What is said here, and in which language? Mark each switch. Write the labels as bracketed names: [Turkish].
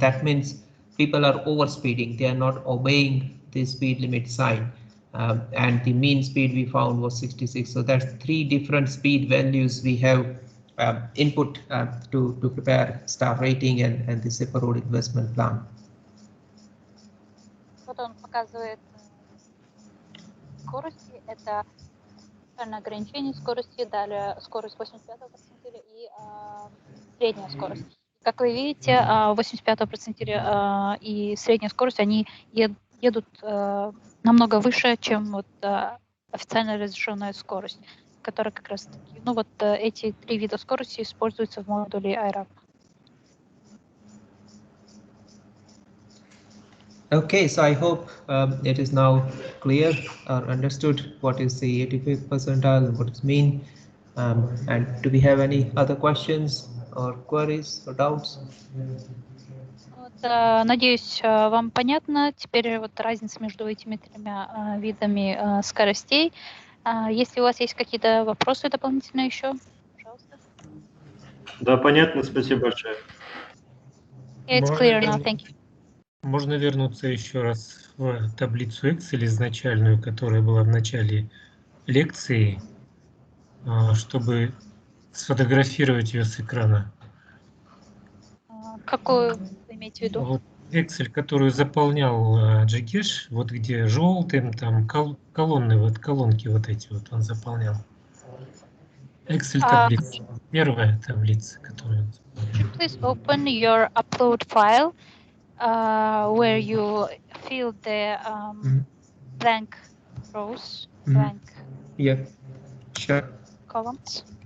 [English] That means people are overspeeding, they are not obeying the speed limit sign. And the mean speed we found was 66. So that's three different speed values we have input to prepare star rating and the SIPA road investment plan. [Russian] Вот он показывает скорости, это ограничение скорости, далее скорость 85-го перцентиля и средняя скорость. Как вы видите, 85-го перцентиля и средняя скорость, они едут намного выше, чем вот официально разрешенная скорость, которая как раз таки, ну вот эти 3 вида скорости используются в модуле iRAP. [English] Okay, so I hope it is now clear or understood what is the 85th percentile and what does it mean. And do we have any other questions or queries or doubts? [Russian] Вот, надеюсь, вам понятно теперь вот разница между этими 3 видами скоростей. Если у вас есть какие-то вопросы дополнительные еще, пожалуйста. Да, понятно, спасибо большое. [English] It's clear now, thank you. [Russian] Можно вернуться еще раз в таблицу Excel изначальную, которая была в начале лекции, чтобы сфотографировать ее с экрана. Какую вы имеете в виду? Вот Excel, которую заполнял Джигеш, вот где желтым, там колонны, вот колонки вот эти вот он заполнял. Excel таблица, первая таблица, которую он заполнял. [English] Could you please open your upload file where you fill the blank rows, blank Yeah, sure. columns?